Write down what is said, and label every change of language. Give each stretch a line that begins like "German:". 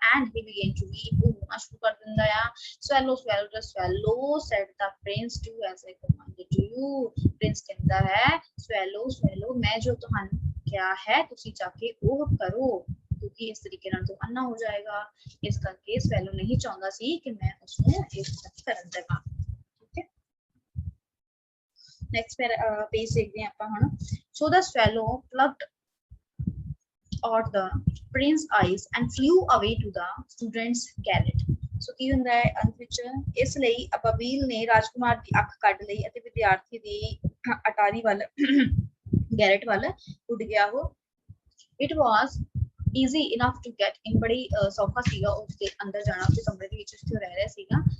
English: and he began to weep,
Punjabi: ਉਹ ਰੋਣਾ ਸ਼ੁਰੂ ਕਰ ਦਿੰਦਾ ਆ।
English: swallow swallow swallow said the prince, do as I commanded you,
Punjabi: Prince ਕਹਿੰਦਾ ਹੈ
English: swallow swallow
Punjabi: ਮੈਂ ਜੋ ਤੁਹਾਨੂੰ ਕਿਹਾ ਹੈ ਤੁਸੀਂ ਜਾ ਕੇ ਉਹ ਕਰੋ, ਕਿਉਂਕਿ ਇਸ ਤਰੀਕੇ ਨਾਲ ਤੋਂ ਅੰਨਾ ਹੋ ਜਾਏਗਾ। ਇਸ ਕਰਕੇ ਸਵੈਲੋ ਨਹੀਂ ਚਾਹੁੰਦਾ ਸੀ ਕਿ ਮੈਂ ਉਸਨੂੰ ਇਹ ਕਰਨ ਦੇਵਾਂ।
Hindi: नेक्स्ट पेज देखते हैं
Punjabi: ਆਪਾਂ ਹੁਣ।
English: so the swallow plucked out the prince's eyes and flew away to the student's garret।
Punjabi: so ਕੀ ਹੁੰਦਾ ਹੈ ਅੰਤ ਵਿੱਚ, ਇਸ ਲਈ ਅਬਾਬੀਲ ਨੇ ਰਾਜਕੁਮਾਰ ਦੀ ਅੱਖ ਕੱਢ ਲਈ ਅਤੇ ਵਿਦਿਆਰਥੀ ਦੀ ਅਟਾਰੀ ਵੱਲ ਗੈਰਟ ਵੱਲ ਉੱਡ ਗਿਆ। ਉਹ
English: it was easy enough to get in,
Punjabi: ਬੜੀ ਸੌਖਾ ਸੀਗਾ ਉਸਦੇ ਅੰਦਰ ਜਾਣਾ, ਉਸਦੇ ਕਮਰੇ ਦੇ ਵਿੱਚ ਜਿੱਥੇ ਰਹਿ ਰਿਹਾ ਸੀਗਾ।